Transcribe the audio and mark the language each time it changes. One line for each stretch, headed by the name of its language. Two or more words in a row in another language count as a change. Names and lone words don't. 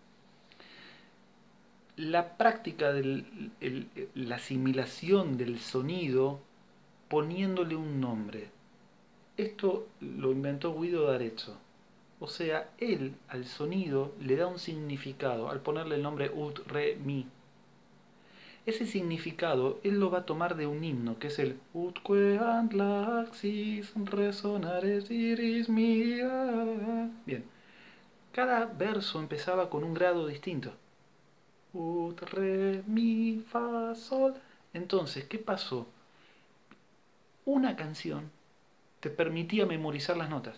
Spanish: La práctica de la asimilación del sonido poniéndole un nombre. Esto lo inventó Guido d'Arezzo. O sea, él al sonido le da un significado al ponerle el nombre ut, re, mi. Ese significado él lo va a tomar de un himno, que es el
Latin: utque antlaxis resonares iris mia.
Spanish: Bien, cada verso empezaba con un grado distinto. Ut, re, mi, fa, sol. Entonces, ¿qué pasó? Una canción te permitía memorizar las notas.